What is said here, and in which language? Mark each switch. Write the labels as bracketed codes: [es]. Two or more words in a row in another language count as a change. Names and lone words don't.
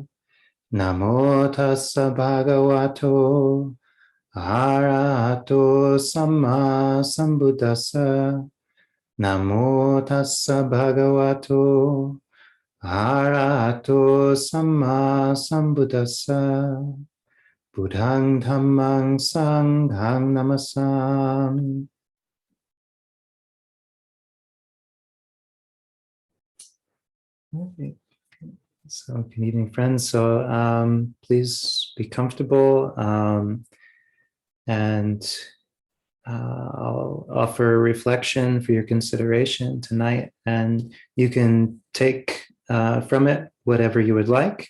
[pi] Namo tassa bhagavato arahato samma sambuddhassa. Namo tassa bhagavato arahato samma sambuddhassa. Buddhang dhammang sanghang namasami. [en] Okay. So, good evening, friends. So, please be comfortable, and I'll offer reflection for your consideration tonight, and you can take from it whatever you would like.